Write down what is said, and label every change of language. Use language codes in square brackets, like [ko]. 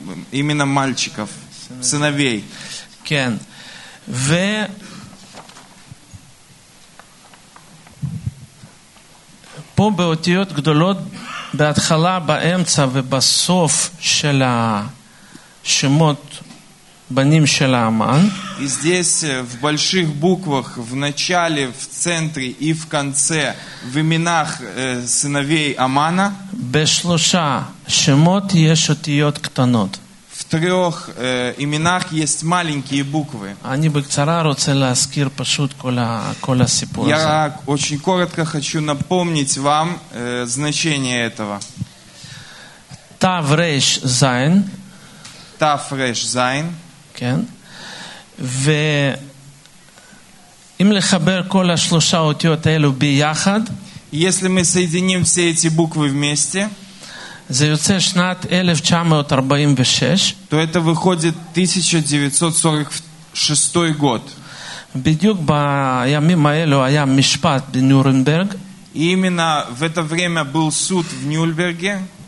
[ru] Именно мальчиков, сыновей. [he] כן. ו פה באותיות גדולות בהתחלה, באמצע ובסוף של השמות בנים של האמן. [ru] И здесь в больших буквах в начале, в центре и в конце в именах сыновей Амана. [he] בשלושה שמות יש אותיות קטנות. [ru] В трёх именах есть маленькие буквы. [he] אני בקצרה רוצה להזכיר פשוט כל הסיפור הזה. [ru] Я очень коротко хочу напомнить вам значение этого. [he] Тав реш зайн. Тав реш зайн. כן. ואם לחבר כל השלושה אותיות האלו ביחד, [ru] если мы соединим все эти буквы вместе, [he] זה יוצא שנת 1946, [ru] то это выходит 1946 год. [he] בדיוק בימים האלו היה משפט בנורנברג. [ru] Именно в это время был суд в Нюрнберге.